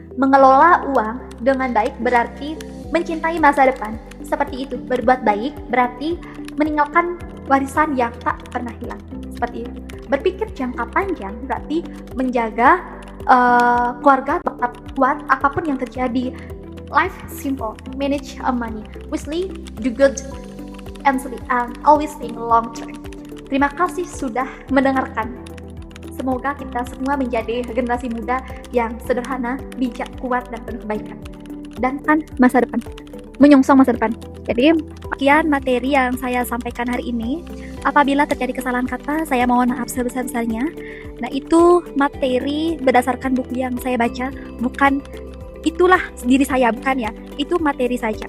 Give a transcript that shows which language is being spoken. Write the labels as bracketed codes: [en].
[id] Mengelola uang dengan baik berarti mencintai masa depan. Seperti itu. Berbuat baik berarti meninggalkan warisan yang tak pernah hilang. Seperti itu. Berpikir jangka panjang berarti menjaga keluarga tetap kuat apapun yang terjadi. [en] Life simple, manage money wisely, do good and sleep, and always think long term. [id] Terima kasih sudah mendengarkan. Semoga kita semua menjadi generasi muda yang sederhana, bijak, kuat, dan penuh kebaikan. Dan kan masa depan, menyongsong masa depan. Jadi, sekian materi yang saya sampaikan hari ini. Apabila terjadi kesalahan kata, saya mohon maaf sebesar-besarnya. Nah, itu materi berdasarkan buku yang saya baca, bukan itulah diri saya, bukan ya. Itu materi saja.